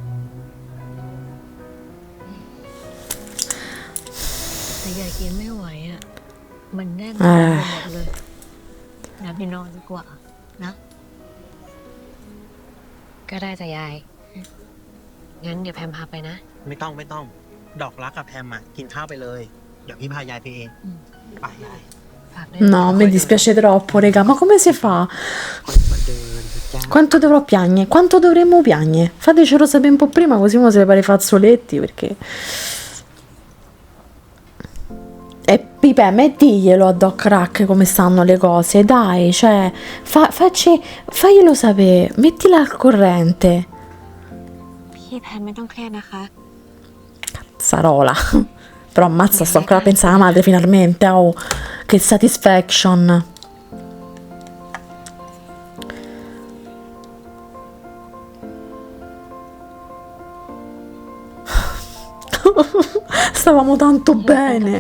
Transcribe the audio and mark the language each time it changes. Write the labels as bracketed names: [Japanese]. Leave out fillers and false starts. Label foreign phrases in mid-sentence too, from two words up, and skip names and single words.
[Thai] ๆแต่ยายกินไม่ไหวอะมันแน่นไปหมดเลยงั้นไปนอนดีกว่านะ ก็ได้จ้ะยาย งั้นเดี๋ยวแพมพาไปนะ ไม่ต้อง ดอกรักกับแพมอ่ะ กินข้าวไปเลย เดี๋ยวพี่พายายไปเอง ไปยาย ฝากด้วย [Italian] No, mi dispiace troppo, raga, ma come si fa? [Thai] ค่อยมาเดินสิจ้า [Italian] Quanto dovrò piagne? Quanto dovremmo piagne? Fatecelo sapere un po' prima, così uno se pare i fazzoletti, perché... E Pipe, mettiglielo a Doc Rack come stanno le cose, dai, cioè, faglielo sapere, mettila al corrente. [Thai] พี่แพมไม่ต้องเครียดนะคะ [Italian] Sarola. Però ammazza, sto ancora a pensare alla madre finalmente, oh, che satisfaction. Stavamo tanto [Thai] เป็นกำลัง [Italian] bene.